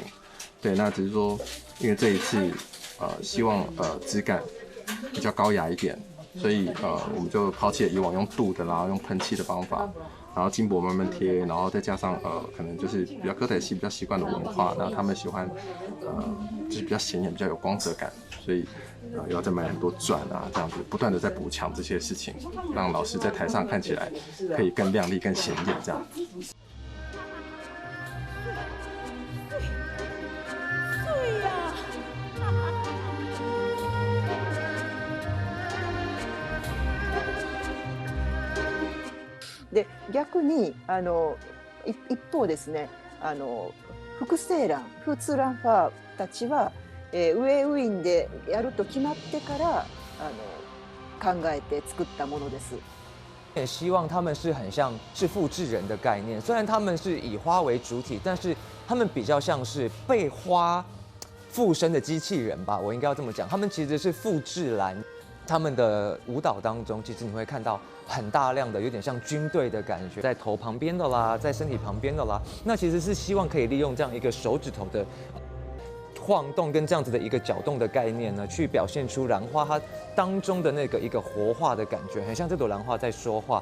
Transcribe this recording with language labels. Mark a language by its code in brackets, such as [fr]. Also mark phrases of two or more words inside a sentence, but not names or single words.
[zh] 对，那只是说，因为这一次希望质感比较高雅一点，所以我们就抛弃了以往用镀的啦、用喷漆的方法，然后金箔慢慢贴，然后再加上可能就是比较歌仔戏比较习惯的文化，那他们喜欢就是比较显眼、比较有光泽感，所以要再买很多钻啊，这样子不断的在补强这些事情，让老师在台上看起来可以更亮丽、更显眼这样。 [ja] で逆に一方ですね複製欄フーツーランファーたちは、ウェイウィンでやると決まってから考えて作ったものです。 [zh] 也希望他们是很像是复制人的概念，虽然他们是以花为主体，但是他们比较像是被花附身的机器人吧，我应该要这么讲。他们其实是复制栏。他们的舞蹈当中，其实你会看到很大量的有点像军队的感觉，在头旁边的啦，在身体旁边的啦，那其实是希望可以利用这样一个手指头的晃动跟这样子的一个搅动的概念呢，去表现出兰花它当中的那个一个活化的感觉，很像这朵兰花在说话。